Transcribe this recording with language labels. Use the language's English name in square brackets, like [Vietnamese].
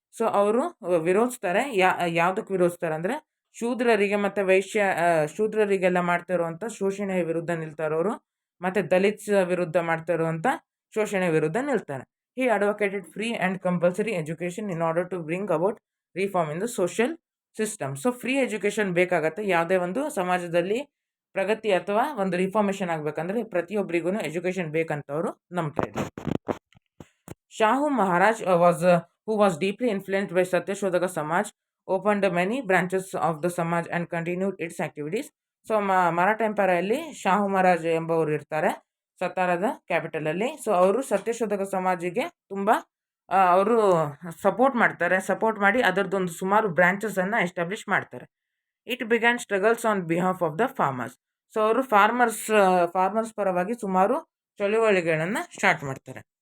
[Kannada] So ಅವರು ವಿರೋಧಿಸ್ತಾರೆ. ಯಾವುದಕ್ಕೆ ವಿರೋಧಿಸ್ತಾರೆ ಅಂದರೆ ಶೂದ್ರರಿಗೆ ಮತ್ತು ಶೂದ್ರರಿಗೆಲ್ಲ ಮಾಡ್ತಾ ಇರುವಂಥ ಶೋಷಣೆಯ ವಿರುದ್ಧ ನಿಲ್ತಾರವರು, ಮತ್ತು ದಲಿತ್ಸ್ ವಿರುದ್ಧ ಮಾಡ್ತಾ ಇರುವಂಥ ಶೋಷಣೆ ವಿರುದ್ಧ ನಿಲ್ತಾರೆ. [English] He advocated free and compulsory education in order to bring about reform in the social system. [Kannada] So free education ಬೇಕಾಗತ್ತೆ ಯಾವುದೇ ಒಂದು ಸಮಾಜದಲ್ಲಿ ಪ್ರಗತಿ ಅಥವಾ ಒಂದು ರಿಫಾರ್ಮೇಷನ್ ಆಗಬೇಕಂದ್ರೆ ಪ್ರತಿಯೊಬ್ಬರಿಗೂ ಎಜುಕೇಷನ್ ಬೇಕಂತ ಅವರು ನಂಬ್ತಾ ಇದ್ದಾರೆ. [English] Shahu Maharaj who was deeply influenced by Satyashodhaka Samaj, opened many branches of the Samaj and continued its activities. [Kannada] So Maratha ಎಂಪೈರಲ್ಲಿ Shahu Maharaj ಎಂಬವರು ಇರ್ತಾರೆ ಸತಾರದ ಕ್ಯಾಪಿಟಲಲ್ಲಿ. ಸೊ ಅವರು ಸತ್ಯಶೋಧಕ ಸಮಾಜಿಗೆ ತುಂಬ ಅವರು ಸಪೋರ್ಟ್ ಮಾಡಿ ಅದರದ್ದೊಂದು ಸುಮಾರು ಬ್ರಾಂಚಸನ್ನು ಎಸ್ಟಾಬ್ಲಿಷ್ ಮಾಡ್ತಾರೆ. [English] It began struggles on behalf of the farmers. [Kannada] So ಅವರು ಫಾರ್ಮರ್ಸ್ ಪರವಾಗಿ ಸುಮಾರು ಚಳುವಳಿಗಳನ್ನು ಸ್ಟಾರ್ಟ್ ಮಾಡ್ತಾರೆ.